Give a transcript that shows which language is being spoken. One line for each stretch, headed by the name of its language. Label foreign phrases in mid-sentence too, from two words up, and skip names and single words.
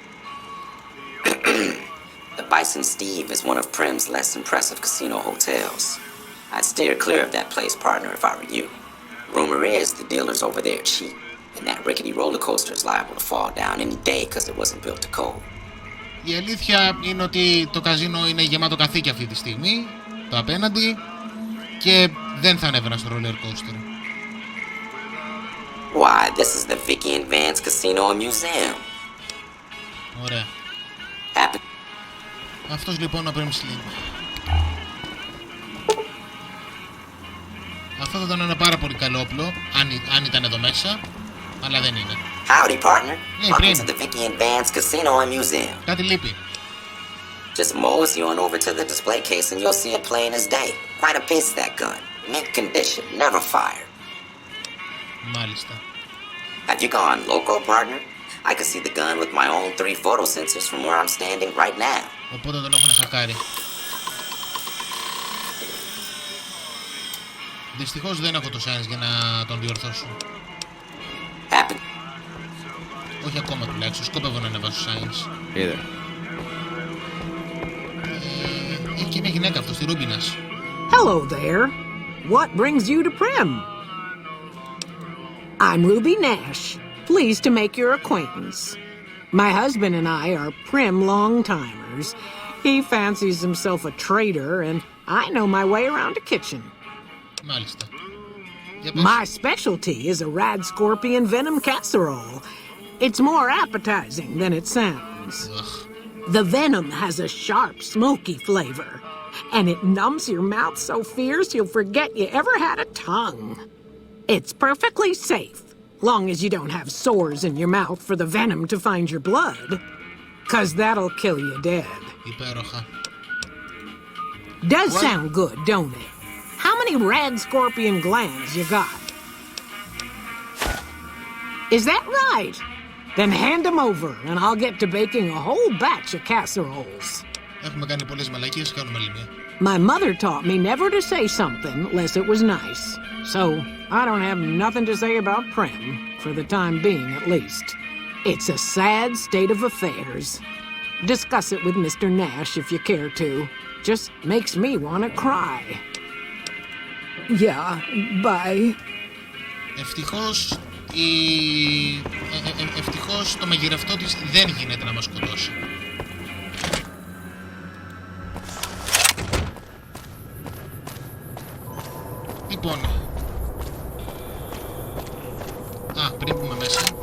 English: The Bison Steve is one of Primm's less impressive casino hotels. I'd steer clear of that place, partner, if I were you. Rumor is the dealers over there cheat, and that rickety roller coaster is liable to fall down any day because it wasn't built to code.
Greek: Η αλήθεια είναι ότι το καζίνο είναι γεμάτο καθήκη αυτή τη στιγμή, το απέναντι, και δεν θα ανέβαινα στο
English: roller coaster. Why, this is the Vicky and Vance Casino and Museum.
Greek: Ωραία.
English: Happy.
Greek: Αυτός λοιπόν ο Primm Slim. Αυτό θα ήταν ένα πάρα πολύ καλό όπλο, αν ήταν εδώ μέσα, αλλά δεν είναι.
English: Howdy, partner. Hey, Welcome Primm. to the Vicky and Vance Casino and Museum.
Greek: Κάτι λείπει.
English: Just mosey on over to the display case and you'll see it plain as day. Quite a piece, that gun. Mint condition, never fired.
Greek: Μάλιστα.
English: Have you gone local, partner? I can see the gun with my own 3 photo sensors from where I'm standing right now.
Greek: Οπότε τον έχουν χακάρει. Δυστυχώς δεν έχω το science για να τον διορθώσω.
English: Happy.
Greek: Όχι ακόμα τουλάχιστον, σκόπευω να ανεβάσω science.
English: Hey there.
Greek: Έχει και μια γυναίκα αυτό, στη Ρούμπινας.
English: Hello there. What brings you to Primm? I'm Ruby Nash. Pleased to make your acquaintance. My husband and I are Primm long-timers. He fancies himself a trader, and I know my way around a kitchen.
Greek: Μάλιστα. Για πες.
English: My specialty is a rad scorpion venom casserole. It's more appetizing than it sounds.
Greek: Αχ.
English: The venom has a sharp, smoky flavor, and it numbs your mouth so fierce you'll forget you ever had a tongue. It's perfectly safe, long as you don't have sores in your mouth for the venom to find your blood, 'cause that'll kill you dead.
Greek: Υπέροχα.
English: Does What? sound good, don't it? How many rad scorpion glands you got? Is that right? Then hand them over, and I'll get to baking a whole batch of casseroles.
Greek: Έχουμε κάνει πολλές μαλακίες, κάνουμε άλλη μία.
English: My mother taught me never to say something unless it was nice. So, I don't have nothing to say about Primm, for the time being at least. It's a sad state of affairs. Discuss it with Mr. Nash if you care to. Just makes me want to cry. Yeah, bye.
Greek: Ευτυχώς ευτυχώς το μαγειρευτό της δεν γίνεται να μας σκοτώσει. Λοιπόν. Πριν πούμε μέσα.